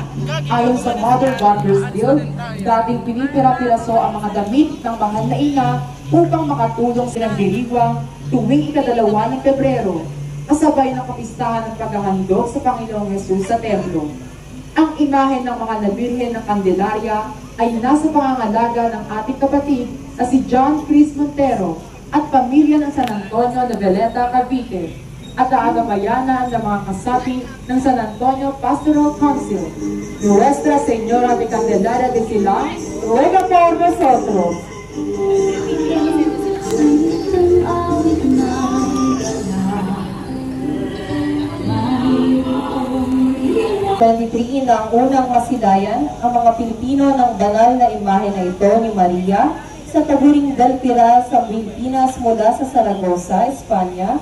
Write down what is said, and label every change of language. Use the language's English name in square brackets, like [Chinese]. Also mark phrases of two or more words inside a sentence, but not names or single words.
[Filipino] Ayon sa Mother Goddess Bill, dating pinipira-piraso ang mga damit ng mahal na ina upang makatulong silang diriwang tuwing ika-2 ng Pebrero, kasabay ng kapistahan ng paghahandog sa Panginoong Hesus sa templo. Ang imahe ng mga nabirhen ng Candelaria ay nasa pangangalaga ng ating kapatid na si John Chris Montero at pamilya ng San Antonio Noveleta, Cavite, at aagapayanan ng mga kasapi ng San Antonio Pastoral Council. [Spanish] Nuestra Señora de Candelaria de Silang, ruega por nosotros. [Filipino] 23 ng unang masilayan ang mga Pilipino ng banal na imahe na ito ni Maria sa taburing Dalpira sa Pilipinas mula sa Saragossa, Espanya.